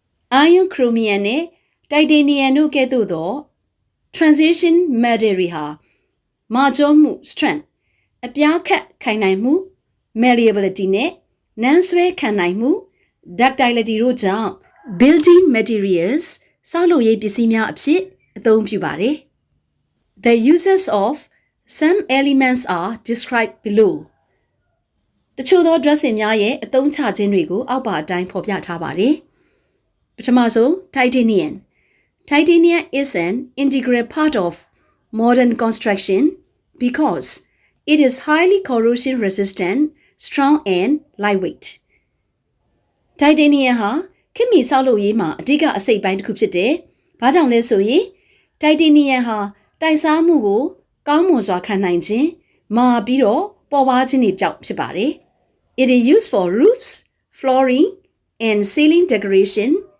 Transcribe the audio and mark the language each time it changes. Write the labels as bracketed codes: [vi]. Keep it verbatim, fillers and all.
[my] Iron, chromium နဲ့ titanium တို့ကဲ့သို့သော transition material ဟာမာကျောမှု strength အပြားခတ်ခိုင်နိုင်မှု malleability နဲ့နန်းဆွဲခံနိုင်မှု ductility တို့ကြောင့် building materials ဆောက်လုပ်ရေးပစ္စည်းများအဖြစ်အသုံးပြုပါတယ် [en] The uses of some elements are described below [my] တချို့သော dressing များရဲ့အသုံးချခြင်းတွေကိုအောက်ပါအတိုင်းဖော်ပြထားပါတယ်ပထမဆုံး titanium. [en] Titanium is an integral part of modern construction because it is highly corrosion resistant, strong and lightweight. [my] Titanium ဟာခေတ်မီဆောက်လုပ်ရေးမှာအဓိကအစိတ်အပိုင်းတစ်ခုဖြစ်တယ်။ဘာကြောင့်လဲဆိုရင် titanium ဟာတိုက်စားမှုကိုကောင်းမွန်စွာခံနိုင်ခြင်းမာပြီးတော့ပေါ်ပါခြင်းတွေကြောင့်ဖြစ်ပါတယ်။ [en] It is used for roofs, flooring and ceiling decoration.